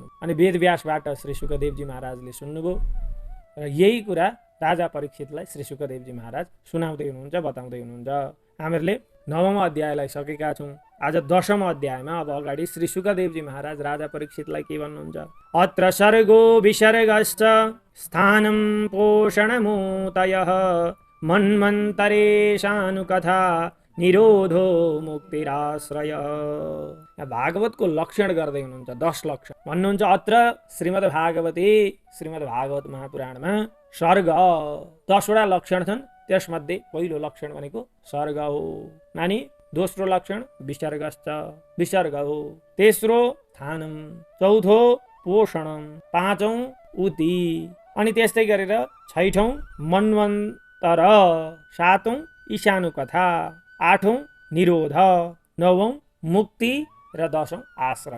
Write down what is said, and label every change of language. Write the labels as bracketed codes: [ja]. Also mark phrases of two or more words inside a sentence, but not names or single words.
[ne] अनि वेदव्यासबाट श्री सुखदेवजी महाराजले सुन्नुभयो र यही कुरा राजा परीक्षितलाई श्री सुखदेवजी महाराज सुनाउँदै हुनुहुन्छ, बताउँदै हुनुहुन्छ। हामीहरूले नवम अध्यायलाई सकेका छौँ। आज दशम अध्यायमा अब अगाडि श्री सुखदेवजी महाराज राजा परीक्षितलाई के भन्नुहुन्छ? [sa] अत्र सर्गो विसर्गश्च स्थानं पोषणमूतयः मन्वन्तरेशानुकथा निरोधो मुक्तिराश्रय। [ne] भागवतको लक्षण गर्दै हुनुहुन्छ। 10 लक्षण भन्नुहुन्छ। अत्र श्रीमद् भागवत महापुराणमा सर्ग 10वटा लक्षण छन्। त्यसमध्ये पहिलो लक्षण भनेको सर्ग हो। मानि दोस्रो लक्षण विसर्ग हो। तेस्रो स्थानं, चौथो पोषणम, पाँचौं उति, अनि त्यस्तै गरेर छैठौं मन्वन्तर, सातौं ईशानुकथा, आठौं निरोध, नवौं मुक्ति र 10औं आश्रय।